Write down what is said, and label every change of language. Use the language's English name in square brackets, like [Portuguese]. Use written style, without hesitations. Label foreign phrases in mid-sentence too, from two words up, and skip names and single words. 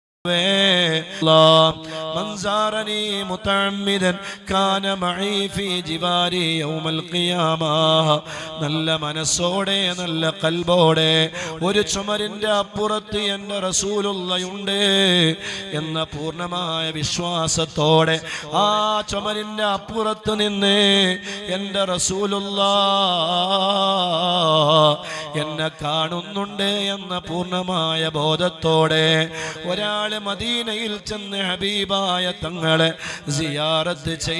[Arabic] من زارني متعمدا كان معي في جواري يوم القيامة. [Malayalam] നല്ല മനസ്സോടെ നല്ല കൽബോടെ ഒരു ചുമരിന്റെ അപ്പുറത്ത് എൻ്റെ റസൂലുള്ളയുണ്ട് എന്ന പൂർണ്ണമായ വിശ്വാസത്തോടെ ആ ചുമരിന്റെ അപ്പുറത്ത് നിന്ന് എൻ്റെ റസൂലുള്ള എന്നെ കാണുന്നുണ്ട് എന്ന പൂർണ്ണമായ ബോധത്തോടെ ഒരാൾ മദീനയിൽ ചെന്ന് ഹബീബായ തങ്ങളെ സിയാറത്ത്